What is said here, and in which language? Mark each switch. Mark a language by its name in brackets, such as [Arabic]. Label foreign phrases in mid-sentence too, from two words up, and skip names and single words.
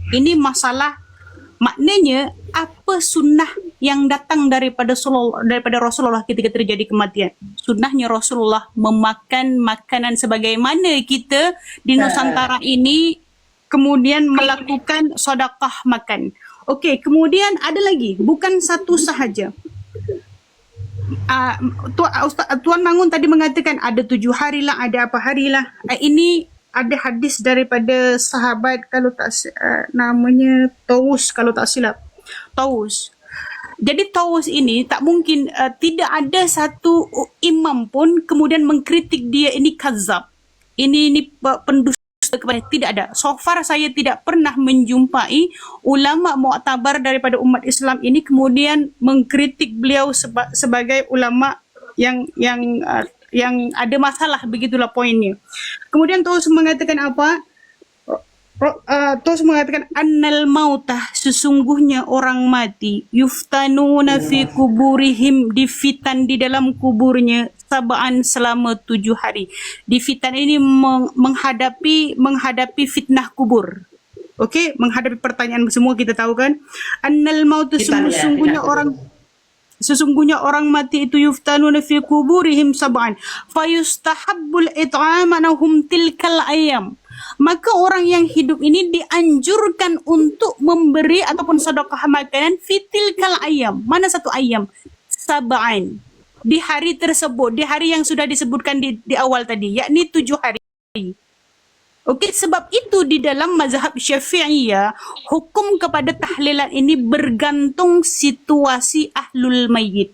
[Malay] Ini masalah, maknanya apa sunnah yang datang daripada Rasulullah ketika terjadi kematian. Sunnahnya Rasulullah memakan makanan sebagaimana kita di Nusantara ini kemudian melakukan sedekah makan. Okey, kemudian ada lagi, bukan satu sahaja. Tuan Mangun tadi mengatakan ada 7 hari lah, ada apa hari lah. Ini ada hadis daripada sahabat, kalau tak namanya Taus, kalau tak silap. Taus. Jadi Taus ini tak mungkin, tidak ada satu imam pun kemudian mengkritik dia ini kazab. Ini pendusta kepada, tidak ada. [English] So far [Malay] saya tidak pernah menjumpai ulama muktabar daripada umat Islam ini kemudian mengkritik beliau sebagai ulama yang ada masalah, begitulah poinnya. Kemudian terus mengatakan apa? Terus mengatakan [Arabic] أن الموتى, [Malay] sesungguhnya orang mati, [Arabic] يفتنون في قبورهم, [Malay] difitan di dalam kuburnya, sab'an, selama 7 hari. Difitan ini menghadapi fitnah kubur. Okey, menghadapi pertanyaan semua kita tahu kan. [Arabic] أن الموتى, [Malay] sesungguhnya orang mati itu [Arabic] يفتنون في قبورهم سبعا فيستحب إطعامهم تلك الأيام. [Malay] Maka orang yang hidup ini dianjurkan untuk memberi ataupun sedekah makanan [Arabic] في تلك الأيام. [Malay] Mana satu ayam? Sab'an. Di hari tersebut, di hari yang sudah disebutkan di awal tadi, yakni 7 hari. Okey, sebab itu di dalam mazhab Syafi'iyah, hukum kepada tahlilan ini bergantung situasi [Arabic] أهل الميت.